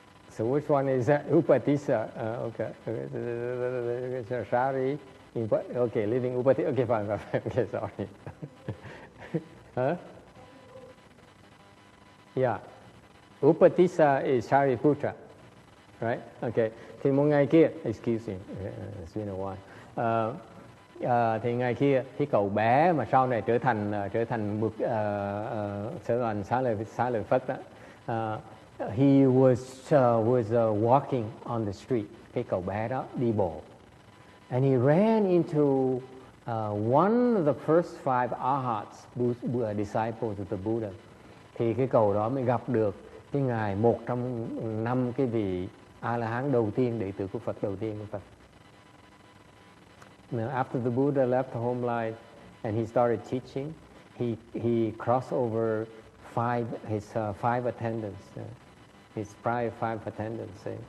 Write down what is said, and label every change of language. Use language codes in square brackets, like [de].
[en] So which one is that? Upatissa. Okay. Shari. Okay, living Upatissa. Okay, fine. Okay, sorry. Huh? Yeah. Upatissa is Shariputra, right? Okay. [vi] Thì một ngày kia, [en] excuse me, it's been a while. [vi] Thì ngày kia, cái cậu bé mà sau này trở thành sở hành xá lợi Phất đó, [en] he was walking on the street. [vi] Cái cậu bé đó đi bộ, [en] and he ran into one of the first 5 arhats, disciples of the Buddha. [vi] Thì cái cậu đó mới gặp được cái ngài, một trong 5 cái vị A-la-hán đầu tiên, đệ tử của Phật đầu tiên của Phật. [en] Now, after the Buddha left the home life and he started teaching, he crossed over his 5 attendants, his prior 5 attendants.